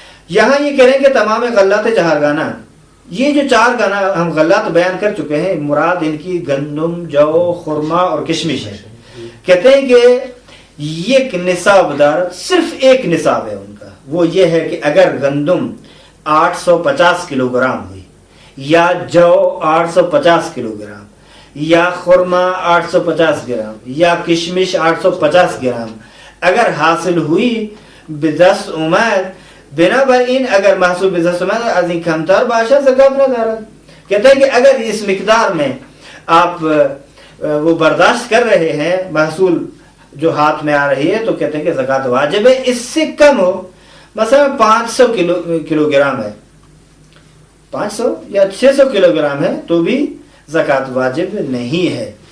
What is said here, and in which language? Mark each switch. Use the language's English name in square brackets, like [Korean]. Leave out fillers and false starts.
[Urdu] یہاں یہ کہہ رہے ہیں کہ تمام غلات چہارگانہ، یہ جو 4 گانا ہم غلات بیان کر چکے ہیں، مراد ان کی گندم، جو، خرما اور کشمش ہے۔ کہتے ہیں کہ یہ نصاب دار صرف ایک نصاب ہے ان کا، وہ یہ ہے کہ اگر گندم 850 کلو گرام ہوئی، یا جو 850 کلو گرام، یا خرما 850 گرام، یا کشمش 850 گرام اگر حاصل ہوئی بدست عمر [Persian] بنابراین اگر محسوب بزسمت از این کمتر باشه زکات ندارد. [Urdu] کہتے ہیں کہ اگر اس مقدار میں آپ وہ برداشت کر رہے ہیں محصول جو ہاتھ میں آ رہی ہے تو کہتے ہیں کہ زکات واجب ہے. اس سے کم ہو مثلا 500 کلو گرام ہے 500 یا 600 کلو گرام ہے تو بھی زکات واجب نہیں ہے.